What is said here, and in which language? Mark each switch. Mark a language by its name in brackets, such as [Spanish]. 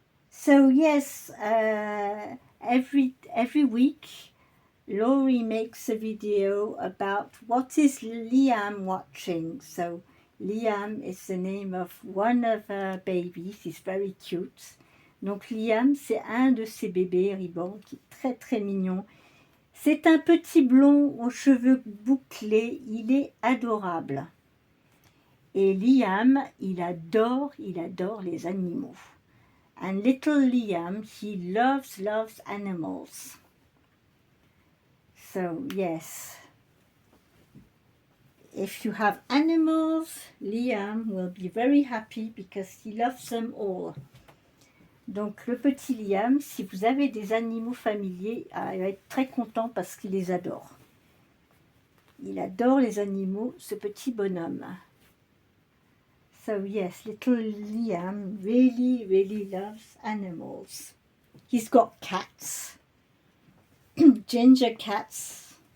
[English] So yes, every week Laurie makes a video about what is Liam watching. So Liam is the name of one of her babies. He's very cute. [French] Donc Liam, c'est un de ses bébés Ribbon qui est très très mignon. C'est un petit blond aux cheveux bouclés. Il est adorable. Et Liam, il adore les animaux. [English] And little Liam, he loves animals. So yes, if you have animals, Liam will be very happy because he loves them all. [French] Donc le petit Liam, si vous avez des animaux familiers, il va être très content parce qu'il les adore. Il adore les animaux, ce petit bonhomme. [English] So yes, little Liam really loves animals. He's got cats, ginger cats.